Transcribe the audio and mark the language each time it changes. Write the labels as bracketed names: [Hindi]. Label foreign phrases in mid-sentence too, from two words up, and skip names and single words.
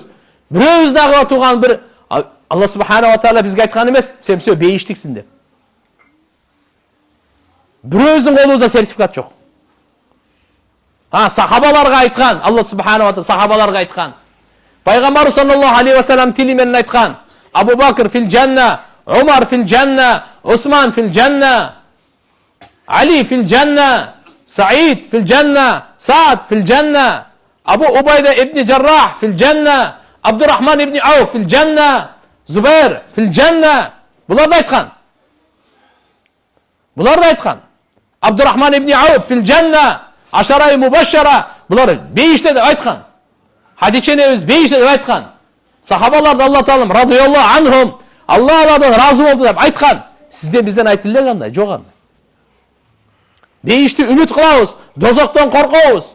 [Kyrgyz] Бирөөбүз дагы туган бир Алла [Arabic] سبحانه وتعالى [Kyrgyz] бизге айткан эмес, сен все бейиштиксиң деп. Бирөөбүздүн колубузда сертификат жок. Сахабаларга айткан, Алла [Arabic] سبحانه وتعالى [Kyrgyz] сахабаларга айткан. Пайгамбар [Arabic] صلى الله عليه وسلم [Kyrgyz] тили менен айткан: [Arabic] أبو بكر في الجنة، عمر في الجنة، عثمان في الجنة، علي في الجنة، سعيد في الجنة، سعد في الجنة، أبو عبيدة ابن الجراح في الجنة، عبد الرحمن ابن عوف في الجنة، الزبير في الجنة. Буларды айткан. Буларды айткан. عبد الرحمن ابن عوف في الجنة، عشرة مبشرة. [Kyrgyz] Булар бейиште деп айткан. Хадиченебиз бейиште деп айткан. Сахабаларды Алла Таалам [Arabic] رضي الله عنهم, [Kyrgyz] Алла Алладан разы болду деп айткан. Сизде бизден айтылды кандай? Жок анда. Бейишти үмүт кылабыз, дозоктон коркобуз.